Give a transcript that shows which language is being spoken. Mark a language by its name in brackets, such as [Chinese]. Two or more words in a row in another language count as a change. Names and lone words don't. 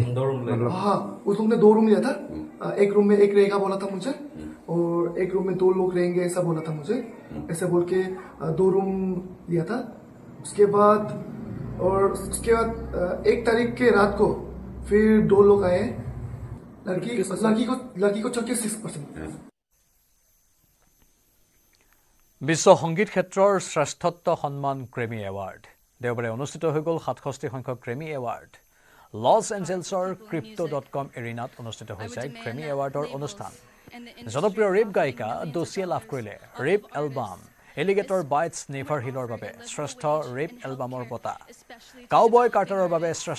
[Hindi] हाँ उस लोग ने 2 रूम लिया था एक रूम में एक रहेगा बोला था मुझे और एक रूम में 2 लोग रहेंगे ऐसा बोला था मुझे ऐसे बोल के 2 रूम लिया था उसके बाद 1 तारीख के रात को फिर 2 लोग आए लड़की को 36%। [Assamese] বিশ্ব সংগীত ক্ষেত্ৰৰ শ্ৰেষ্ঠত্ব সন্মান গ্ৰেমি এৱাৰ্ড দেওবাৰে অনুষ্ঠিত হৈ গ'ল 67 সংখ্যক গ্ৰেমি এৱাৰ্ড লছ এঞ্জেলছৰ crypto.com এৰিনাত অনুষ্ঠিত হৈছে গ্ৰেমি এৱাৰ্ডৰ অনুষ্ঠান জনপ্ৰিয় ৰেপ গায়িকা দোষীয়ে লাভ কৰিলে [English] rap album [Assamese] এলিগেটৰ বাইটছ নেভাৰ হিলৰ বাবে শ্ৰেষ্ঠ ৰেপ এলবামৰ বঁটা কাউবয় কাৰ্টাৰৰ বাবে শ্ৰেষ্ঠ